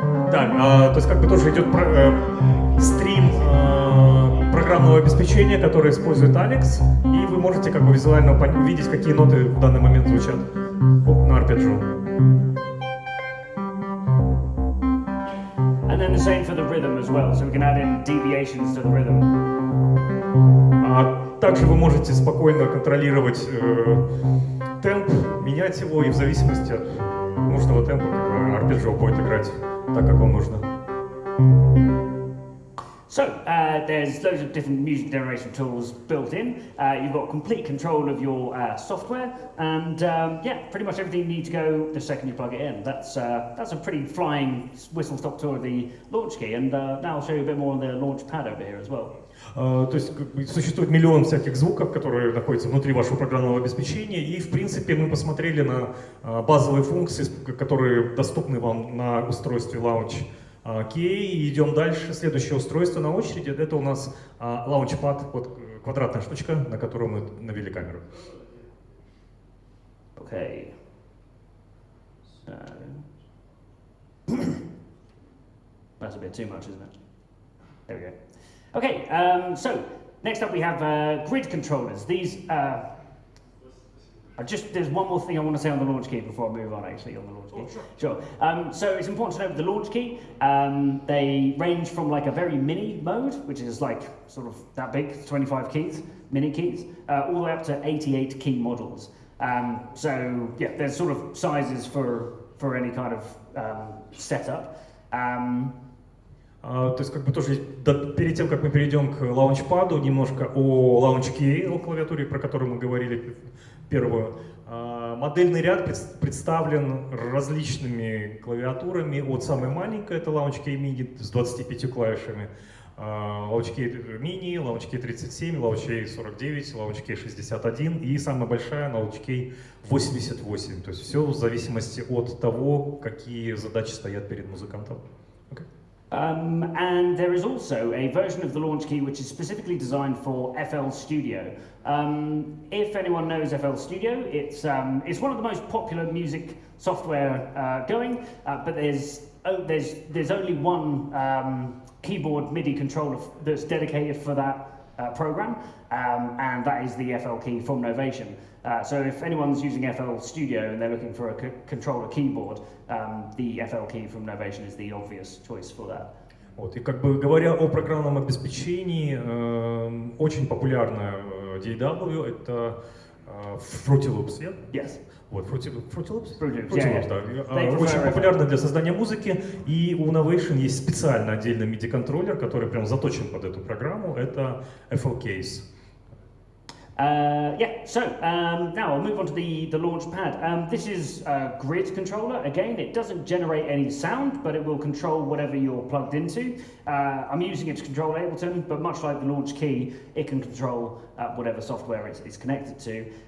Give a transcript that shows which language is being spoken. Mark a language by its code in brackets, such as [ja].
[ru] Да, то есть как бы тоже идет стрим программного обеспечения, которое использует Alex, и вы можете как бы визуально увидеть, какие ноты в данный момент звучат на арпеджио. [en] And then the same for the rhythm as well, so we can add in deviations to the rhythm. [ru] Также вы можете спокойно контролировать темп, менять его, и в зависимости от нужного темпа как бы арпеджио будет играть так, как вам нужно. [en] So, there's loads of different music generation tools built in. You've got complete control of your software, and pretty much everything you need to go the second you plug it in. That's a pretty flying whistle-stop tour of the launch key, and now I'll show you a bit more on the launch pad over here as well. [ru] То есть существует миллион всяких звуков, которые находятся внутри вашего программного обеспечения, и в принципе мы посмотрели на базовые функции, которые доступны вам на устройстве Launch Key, и идем дальше. Следующее устройство на очереди — это у нас Launchpad, вот квадратная штучка, на которую мы навели камеру. [en] Okay. So that's a bit too much, isn't it? There we go. Okay, so next up we have grid controllers. These there's one more thing I want to say on the launch key before I move on actually on the launch key. Sure. So it's important to note with the launch key, they range from like a very mini mode, which is like sort of that big, 25 keys, mini keys, all the way up to 88 key models. So yeah, there's sort of sizes for any kind of setup. [ru] То есть как бы тоже перед тем, как мы перейдем к лаунчпаду, немножко о лаунч-кей, о клавиатуре, про которую мы говорили первую. Модельный ряд представлен различными клавиатурами, от самой маленькой, это лаунч-кей мини с 25 клавишами, лаунч-кей мини, лаунч-кей 37, лаунч-кей 49, лаунч-кей 61 и самая большая лаунч-кей 88. То есть все в зависимости от того, какие задачи стоят перед музыкантом. [en] Okay. And there is also a version of the launch key which is specifically designed for FL Studio. If anyone knows FL Studio, it's one of the most popular music software going, but there's only one keyboard MIDI controller that's dedicated for that program, and that is the FL key from Novation. So if anyone's using FL Studio and they're looking for a controller keyboard, the FL key from Novation is the obvious choice for that. [ru] Вот, и как бы говоря о программном обеспечении, очень популярная DAW это Fruity Loops, yeah? [en] Yes. [ru] Вот, Fruity Loops? [en] Fruity Loops, [ru] Loops, да. Очень популярна для создания музыки, и у Novation есть специально отдельный MIDI-контроллер, который прям заточен под эту программу, это FL Case. [en] Now I'll move on to the launch pad. This is a grid controller. Again, it doesn't generate any sound, but it will control whatever you're plugged into. I'm using it to control Ableton, but much like the launch key, it can control whatever software it's connected to.